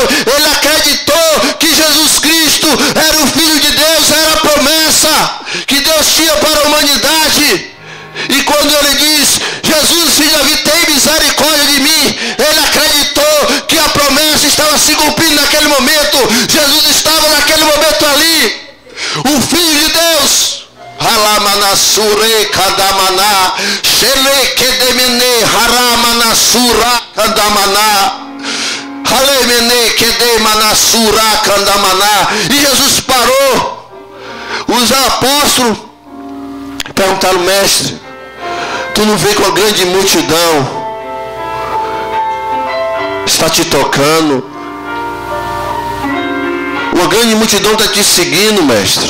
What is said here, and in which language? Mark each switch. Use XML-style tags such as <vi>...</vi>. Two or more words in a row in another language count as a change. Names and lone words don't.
<pt>Ele acreditou que Jesus Cristo era o Filho de Deus, era a promessa que Deus tinha para a humanidade. E quando ele diz: Jesus, filho de Davi, tem misericórdia de mim, ele acreditou que a promessa estava se cumprindo naquele momento. Jesus estava naquele momento ali, o Filho de Deus. Halamanasure kadamana, shele kedemene haramanasura kadamana, halemene kedemanasura kadamana. E Jesus parou. Os apóstolos perguntaram: mestre, tu não vê com a grande multidão está te tocando? Uma grande multidão está te seguindo, mestre.</pt>